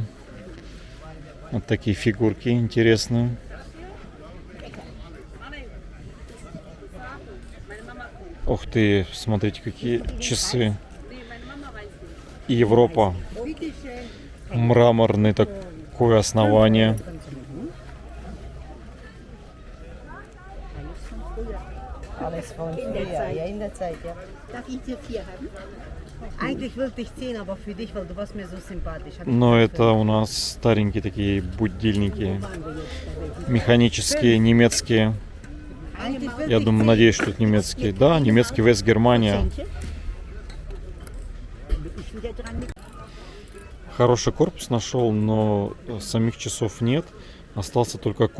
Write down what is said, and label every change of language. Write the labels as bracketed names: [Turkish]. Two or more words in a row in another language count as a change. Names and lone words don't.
[Russian] Вот такие фигурки интересные. Ух ты, смотрите, какие часы. Европа. Мраморное такое основание. [German] Alles von früher, ja, in der Zeit, ja. Darf ich dir 4 haben? Eigentlich wollte ich 10, aber für dich, weil du warst mir so sympathisch. [Russian] Но это у нас старенькие такие будильники. Механические, немецкие. Я думаю, надеюсь, что это немецкие. Да, немецкий Вест Германия. Хороший корпус нашел, но самих часов нет.